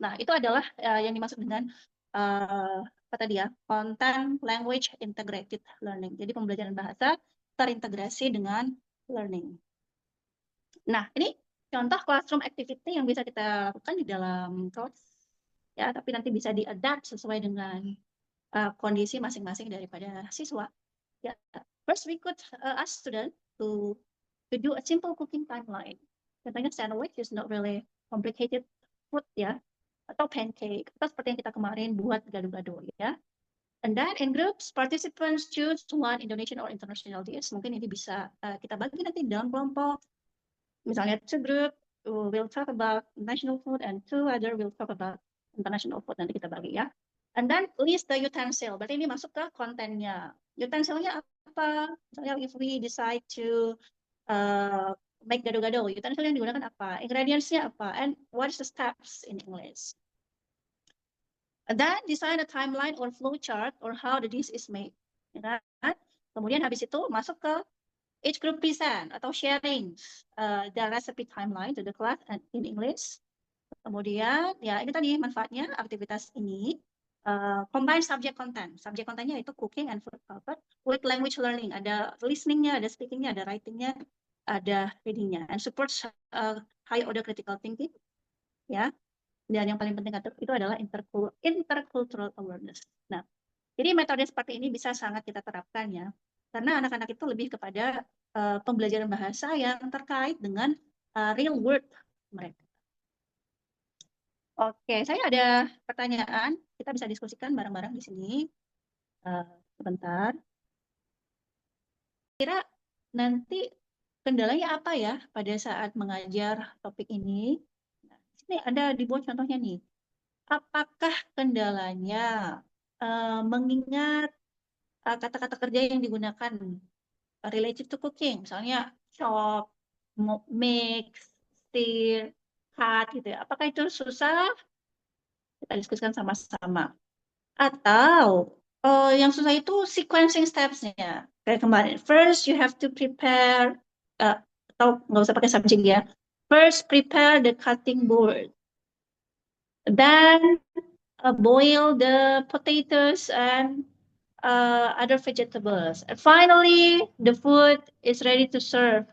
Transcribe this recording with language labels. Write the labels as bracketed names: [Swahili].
[Indonesian] Nah, itu adalah yang dimaksud dengan apa tadi ya, content language integrated learning. Jadi pembelajaran bahasa terintegrasi dengan learning. Nah, ini contoh classroom activity yang bisa kita lakukan di dalam kelas, ya, tapi nanti bisa di-adapt sesuai dengan kondisi masing-masing daripada siswa. [English] Ya, first we could ask student to do a simple cooking timeline. [Indonesian] Contohnya [English] sandwich is not really complicated food [Indonesian] ya, atau pancake, atau seperti yang kita kemarin buat gado-gado ya. [English] And then in groups, participants choose one Indonesian or international dish. [Indonesian] Mungkin ini bisa kita bagi nanti dalam kelompok. [English] Misalnya two group will talk about national food and two other will talk about international food. [Indonesian] Nanti kita bagi ya. [English] And then list the utensil. [Indonesian] Berarti ini masuk ke kontennya. Utensilnya apa? Misalnya [English] if we decide to make [Indonesian] gado-gado, utensil yang digunakan apa? Ingredients-nya apa? [English] And what is the steps in English? And then design a timeline or flow chart or how the dish is made. [Indonesian] Ya kan? Kemudian habis itu masuk ke [English] each group present atau sharing the recipe timeline to the class and in English. [Indonesian] Kemudian ya ini tadi manfaatnya aktivitas ini [English] combine subject content. [Indonesian] Subject content-nya itu [English] cooking and food with language learning. [Indonesian] Ada listening-nya, ada speaking-nya, ada writing-nya, ada reading-nya. [English] And supports high order critical thinking. [Indonesian] Ya. Dan yang paling penting itu adalah intercultural awareness. Nah, jadi metode seperti ini bisa sangat kita terapkan ya. Karena anak-anak itu lebih kepada pembelajaran bahasa yang terkait dengan real world mereka. Oke, saya ada pertanyaan. Kita bisa diskusikan bareng-bareng di sini. Sebentar. Kira nanti kendalanya apa ya pada saat mengajar topik ini? Nah, di sini ada dibuat contohnya nih. Apakah kendalanya mengingat kata-kata kerja yang digunakan [English] related to cooking, [Indonesian] misalnya chop, mix, stir, cut gitu ya. Apakah itu susah? Kita diskusikan sama-sama. Atau yang susah itu sequencing steps-nya. Kayak kemarin, [English] first you have to prepare, [Indonesian] atau nggak usah pakai subject ya. [English] First prepare the cutting board. Then boil the potatoes and other vegetables. And finally, the food is ready to serve.